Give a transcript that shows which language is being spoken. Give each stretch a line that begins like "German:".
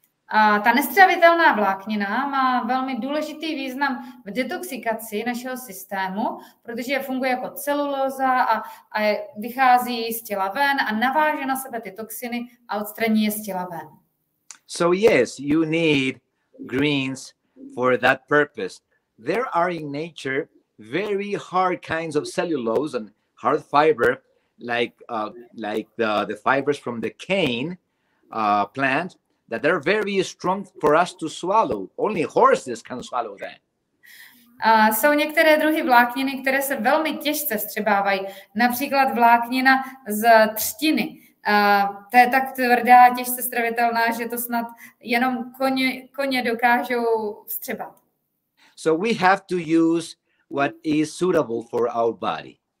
Czech: A ta nestravitelná vláknina má velmi důležitý význam v detoxikaci našeho systému, protože funguje jako celulóza a vychází z těla ven a naváže na sebe ty toxiny a odstraní je z těla ven.
English: So yes, you need greens for that purpose. There are in nature very hard kinds of cellulose and hard fiber, like the fibers from the cane plant, that are very strong for us to swallow. Only horses can swallow that.
Czech: Jsou některé druhy vlákniny, které se velmi těžce vstřebávají. Například vláknina z třtiny. To je tak tvrdá, těžce stravitelná, že to snad jenom koně dokážou vstřebat.
English: So we have to use what is suitable for our body.